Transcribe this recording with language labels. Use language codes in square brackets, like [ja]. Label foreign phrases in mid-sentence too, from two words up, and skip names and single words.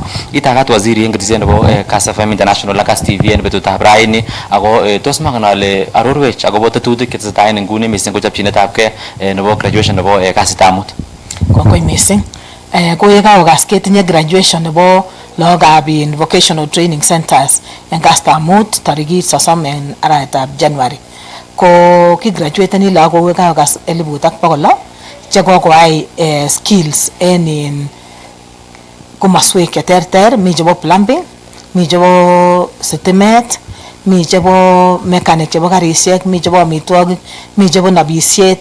[kln] Itagat waziri en ketisiet nebo Kass FM International ak Kass TV en betutab raini ako tos mangen ale arorwech akobo tetutik chetesetai en nguni mising ko chopchinetabgei nebo graduation nebo kasitab mut. Kongoi mising. Ko ye kaokas ketinye graduation nebo lagokab [en] vocational training centers [kln] en kasitab mut tarikit 30 en arawetab January. Ko ki graduateni lagok kaokas 1,600 chekokoai skills en komaswek cheterter, mi chebo plumbing, mi chebo sitimet, mi chebo mechanic chebo karisiek, mi chebo amitwogik, mi chebo nabisiet.